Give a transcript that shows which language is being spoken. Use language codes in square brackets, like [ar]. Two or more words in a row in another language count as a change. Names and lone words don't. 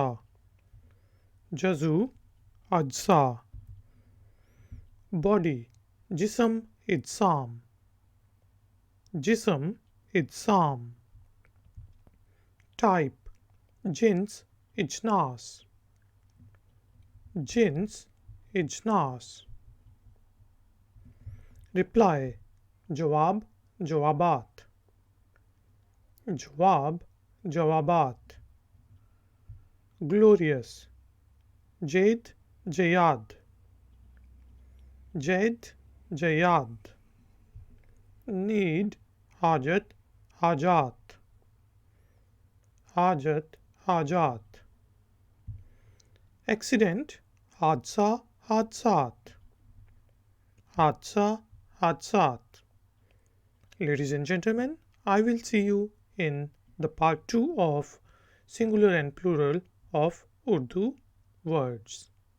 [ur] جزو، اجزا. Body, جسم، اجسام. جسم، اجسام. Type, جنس، اجناس. Jins, ijnas. Reply, جواب، جوابات. جواب، جوابات. Glorious, جید، جیاد. جید، جیاد. Need, حاجت، حاجات. حاجت، حاجات. Accident, حادثہ، حادثات. حادثہ، حادثات. [en] Ladies and gentlemen, I will see you in the part 2 of singular and plural of Urdu words.